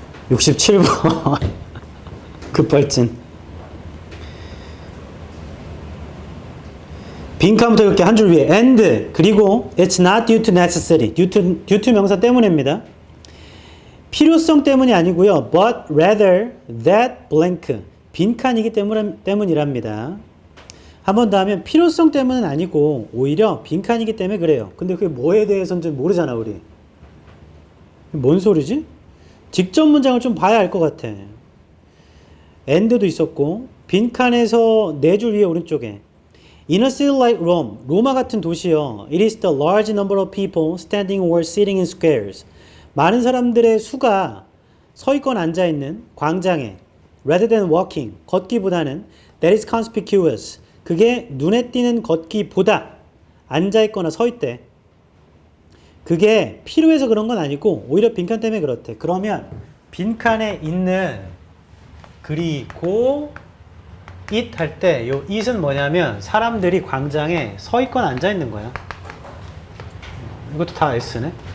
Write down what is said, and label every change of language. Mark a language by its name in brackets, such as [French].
[Korean] 67번 급발진. 빈칸부터 이렇게 한 줄 위에 [English] and [Korean] 그리고 [English] it's not due to [Korean] necessary due to 명사 때문입니다. 필요성 때문이 아니고요. [English] but rather that blank [Korean] 빈칸이기 때문이랍니다. 한 번 더 하면 필요성 때문은 아니고 오히려 빈칸이기 때문에 그래요. 근데 그게 뭐에 대해서는 좀 모르잖아 우리. 뭔 소리지? 직접 문장을 좀 봐야 알 것 같아. and도 있었고 빈칸에서 네 줄 위에 오른쪽에 [English] In a city like Rome, [Korean] 로마 같은 도시요. [English] It is the large number of people standing or sitting in squares. [Korean] 많은 사람들의 수가 서 있거나 앉아 있는 광장에 [English] rather than walking, [Korean] 걷기보다는 [English] that is conspicuous. [Korean] 그게 눈에 띄는 걷기보다 앉아 있거나 서 있대. 그게 필요해서 그런 건 아니고 오히려 빈칸 때문에 그렇대. 그러면 빈칸에 있는 그리고 it 할 때 요 it은 뭐냐면 사람들이 광장에 서 있거나 앉아 있는 거야. 이것도 다 S네.